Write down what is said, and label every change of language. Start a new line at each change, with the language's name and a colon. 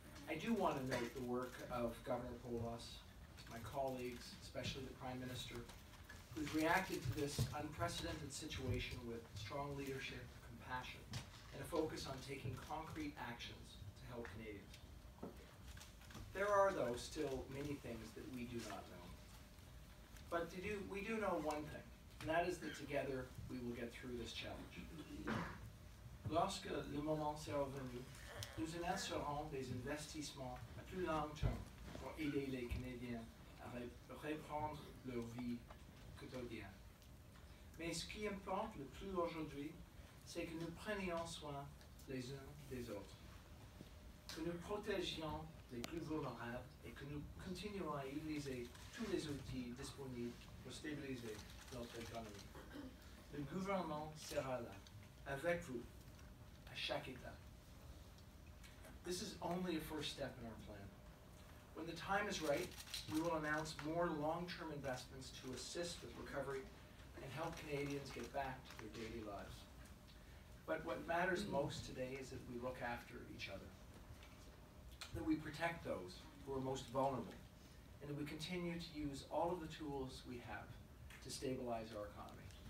English: I do want to note the work of Governor Polas, my colleagues, especially the Prime Minister, who's reacted to this unprecedented situation with strong leadership, compassion, and a focus on taking concrete actions to help Canadians. There are, though, still many things that we do not know. But we do know one thing, and that is that together we will get through this challenge.
French: Lorsque le moment sera venu, nous annoncerons des investissements à plus long terme pour aider les Canadiens à reprendre leur vie quotidienne. Mais ce qui importe le plus aujourd'hui, c'est que nous prenions soin les uns des autres, que nous protégions les plus vulnérables et que nous continuons à utiliser tous les outils disponibles pour stabiliser notre économie. Le gouvernement sera là, avec vous, à chaque étape.
English: This is only a first step in our plan. When the time is right, we will announce more long-term investments to assist with recovery and help Canadians get back to their daily lives. But what matters most today is that we look after each other, that we protect those who are most vulnerable, and that we continue to use all of the tools we have to stabilize our economy.